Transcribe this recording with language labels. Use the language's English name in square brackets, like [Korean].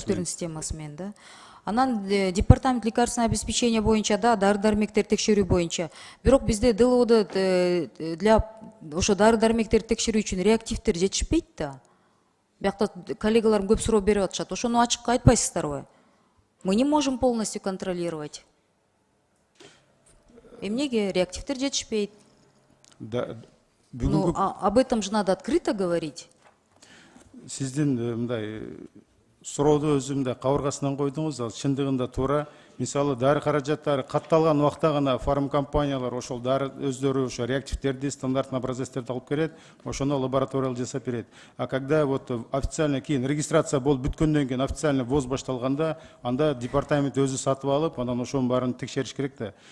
[Kyrgyz] Түрктөрдүн системасы менен да. Анан департамент лекарственного обеспечения боюнча да, дары-дармектер текшерүү боюнча. Бирок бизде ДЛОдо для ошо дары-дармектерди текшерүү үчүн реактивдер жетишпейт да. Биякта коллегаларым көп суроо берип атышат. Ошону ачык айтпайсыздарбы? [Russian] Мы не можем полностью контролировать. [Kyrgyz] Эмнеге реактивдер жетишпейт? [Russian] Да, Ну, об этом же надо открыто говорить. [Kyrgyz] Сиздин мындай сурооду өзүмдө кабыргасынан койдуңуз, ал чындыгында туура. Мисалы дары каражаттары катталган убакта гана фарм компаниялар ошол дары өздөрү ошо реактивдерди, стандартный образецтерди алып келет, ошону лабораториялык жасап берет. [Russian] А когда вот официально [Kyrgyz] кийин регистрация болуп бүткөндөн кийин официально ввоз башталганда, анда департамент өзү сатып алып, анан ошонун баарын текшериш керек да.